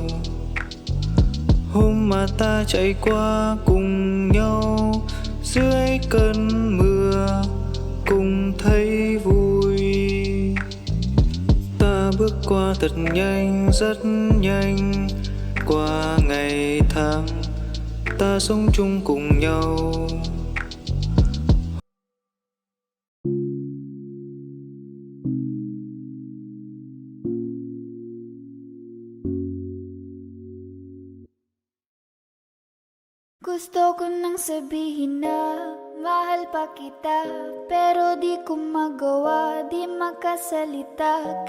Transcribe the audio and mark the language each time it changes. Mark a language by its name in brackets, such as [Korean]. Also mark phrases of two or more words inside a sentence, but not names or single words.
[Vietnamese] Hôm mà ta chạy qua cùng nhau dưới cơn mưa, cùng thấy vui. Ta bước qua thật nhanh, rất nhanh, qua ngày tháng ta sống chung cùng nhau. [Filipino] Gusto ko nang sabihin na mahal pa kita, pero di ko magawa, di makasalita.